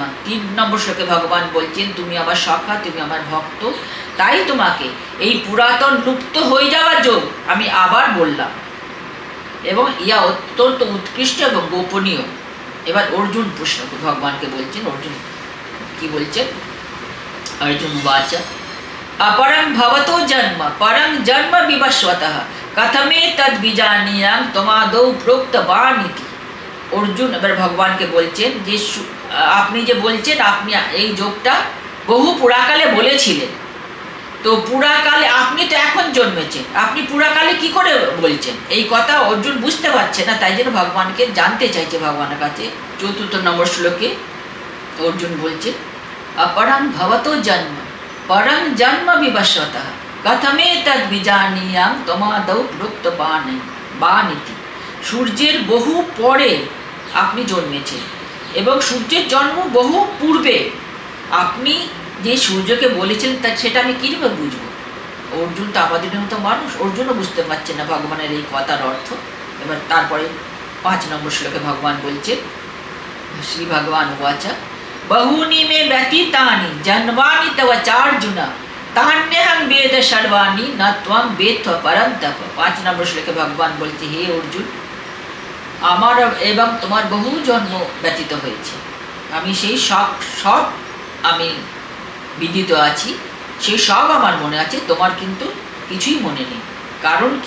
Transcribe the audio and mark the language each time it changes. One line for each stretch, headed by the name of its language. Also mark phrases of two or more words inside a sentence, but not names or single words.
Bangla: 3 নম্বর শ্লোকে ভগবান বলছেন তুমি আমার সখা, তুমি আমার ভক্ত, তাই তোমাকে এই পুরাতন লুপ্ত হয়ে যাওয়া যোগ আমি আবার বললাম এবং ইয়া অত্যন্ত উৎকৃষ্ট এবং গোপনীয়। এবার অর্জুন প্রশ্ন ভগবানকে বলছেন, অর্জুন কি বলছেন?
Sanskrit: अर्जुन उवाच अपरं भवतो जन्म परं जन्म विवस्वतः कथमे तद बीजानीयं तमादौ प्रोक्तवानिति।
Bangla: অর্জুন এবার ভগবানকে বলছেন যে আপনি যে বলছেন আপনি এই যোগটা বহু পুরাকালে বলেছিলেন, তো পুরাকালে আপনি তো এখন জন্মেছেন, আপনি পুরাকালে কি করে বলছেন? এই কথা অর্জুন বুঝতে পারছে না, তাই জন্য ভগবানকে জানতে চাইছে ভগবানের কাছে। 4 নম্বর শ্লোকে অর্জুন বলছে
Sanskrit: अपरं भवतो जन्म परं जन्म विवस्वतः कथमे तद बीजानीयं तमादौ प्रोक्तवानिति।
Bangla: সূর্যের বহু পরে আপনি জন্মেছেন এবং সূর্যের জন্ম বহু পূর্বে আপনি যে সূর্যকে বলেছিলেন তা সেটা আমি কীভাবে বুঝবো? অর্জুন তো আমাদের মতো মানুষ, অর্জুনও বুঝতে পারছে না ভগবানের এই কথার অর্থ। এবার তারপরে 5 নম্বর শ্লোকে ভগবান বলছেন,
Sanskrit: श्री भगवान उवाच बहूनि मे व्यतीतानि जन्मानि तव चार्जुन तान्यहं वेद सर्वाणि न त्वं वेद परन्तप।
Bangla: 5 নম্বর শ্লোকে ভগবান বলছে হে অর্জুন, আমার এবং তোমার বহু জন্ম ব্যতীত হয়েছে, আমি সেই সব আমি বিদিত আছি, সেই সব আমার মনে আছে, তোমার কিন্তু কিছুই মনে নেই। কারণ কি?